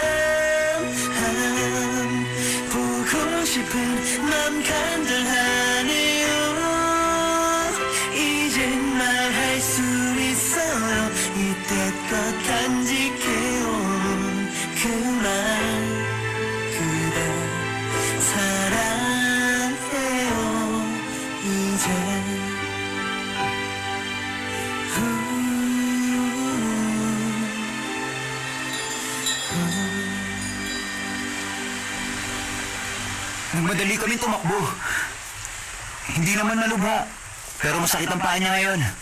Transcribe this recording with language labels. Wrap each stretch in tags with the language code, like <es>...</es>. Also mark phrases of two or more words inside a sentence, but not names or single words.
<ko>보고 싶은 맘 간절하네요 이젠 말할 수 있어요 이때껏 간직해온 그 말 그대 사랑해요 이제</ko> <tl>Nagmadali kaming tumakbo. Hindi naman nalubha, pero masakit ang paa niya ngayon.</tl>